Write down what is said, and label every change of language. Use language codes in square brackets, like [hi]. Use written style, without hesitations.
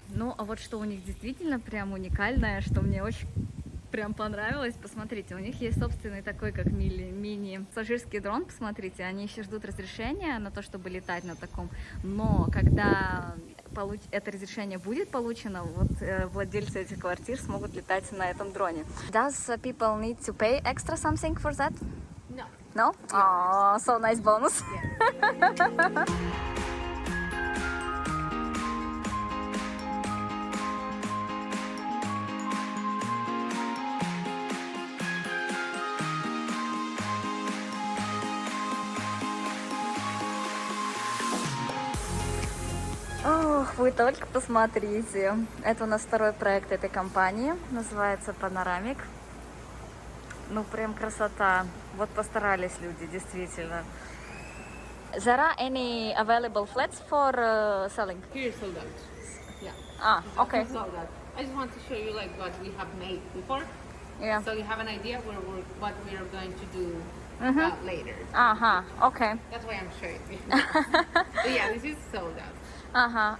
[ru] Ну, а вот что у них действительно прям уникальное, что мне очень прям понравилось. Посмотрите, у них есть собственный такой, как мини-пассажирский дрон. Посмотрите, они еще ждут разрешения на то, чтобы летать на таком. Но когда это разрешение будет получено, вот владельцы этих квартир смогут летать на этом дроне. [en] Does people need to pay extra something for that? No. No? Oh, so nice bonus. Yeah. [ru] Ох, вы только посмотрите. Это у нас второй проект этой компании. Называется Панорамик. Ну, прям красота. Вот постарались люди, действительно. [en] There are any available flats for selling? Here is sold out. Yeah. Okay. Sold out. I just want to show you like what we have made before, Yeah. so you have an idea what we are going to do later. Okay. That's why I'm showing you. But yeah, this is sold out.